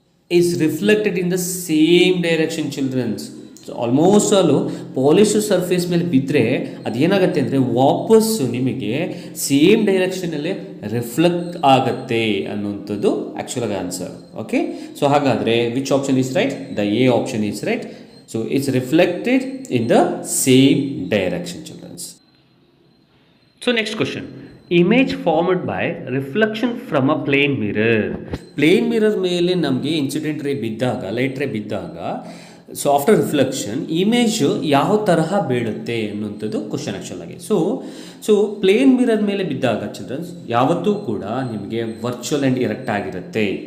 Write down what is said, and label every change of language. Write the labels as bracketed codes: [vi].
[en] Is reflected in the same direction childrens. [kn] So almost all polished surface ಮೇಲೆ ಬಿದ್ದರೆ ಅದೇನಾಗುತ್ತೆ ಅಂದರೆ ವಾಪಸ್ಸು ನಿಮಗೆ ಸೇಮ್ ಡೈರೆಕ್ಷನಲ್ಲೇ ರಿಫ್ಲೆಕ್ಟ್ ಆಗುತ್ತೆ ಅನ್ನುವಂಥದ್ದು ಆ್ಯಕ್ಚುಲಾಗಿ ಆನ್ಸರ್. [en] Okay, so ಹಾಗಾದರೆ which option is right? The A option is right. So it's reflected in the same direction, children. So next question, image formed by reflection from a plane mirror. [kn] Plane mirror ಮೇಲೆ ನಮಗೆ incident ರೇ ಬಿದ್ದಾಗ, light ray ಬಿದ್ದಾಗ, so after reflection image ಯಾವ ತರಹ ಬೀಳುತ್ತೆ ಅನ್ನುವಂಥದ್ದು question actual ಆಗಿ. ಸೊ ಪ್ಲೇನ್ ಮಿರರ್ ಮೇಲೆ ಬಿದ್ದಾಗ ಚಿಲ್ಡ್ರನ್ಸ್ ಯಾವತ್ತೂ ಕೂಡ ನಿಮಗೆ ವರ್ಚುವಲ್ ಆ್ಯಂಡ್ ಇರೆಕ್ಟ್ ಆಗಿರುತ್ತೆ.